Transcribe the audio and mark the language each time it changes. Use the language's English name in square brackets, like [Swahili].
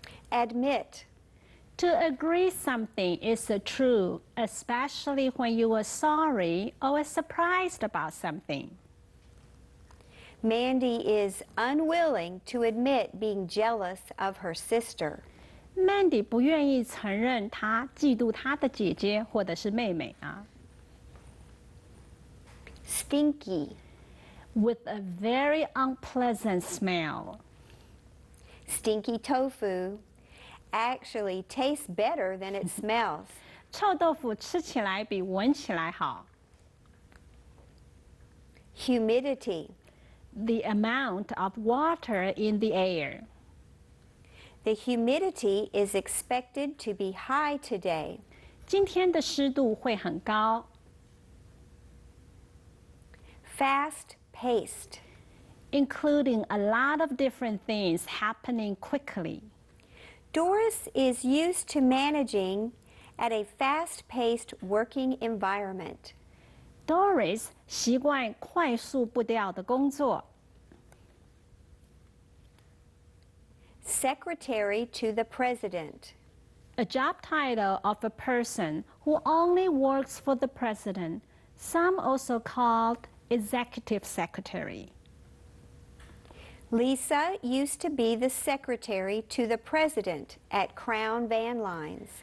[English] Admit. To agree something is true, especially when you are sorry or surprised about something. Mandy is unwilling to admit being jealous of her sister. [Chinese] Mandy 不愿意承认她嫉妒她的姐姐或者是妹妹啊。 [English] Stinky. With a very unpleasant smell. Stinky tofu actually tastes better than it smells. [Chinese] 臭豆腐吃起来比闻起来好。 [English] Humidity. The amount of water in the air. The humidity is expected to be high today. [Chinese] 今天的湿度会很高。 [English] Fast-paced. Including a lot of different things happening quickly. Doris is used to managing at a fast-paced working environment. [Chinese] Doris 习惯快速步调的工作。 [English] Secretary to the President. A job title of a person who only works for the president. Some also called executive secretary. Lisa used to be the secretary to the president at Crown Van Lines.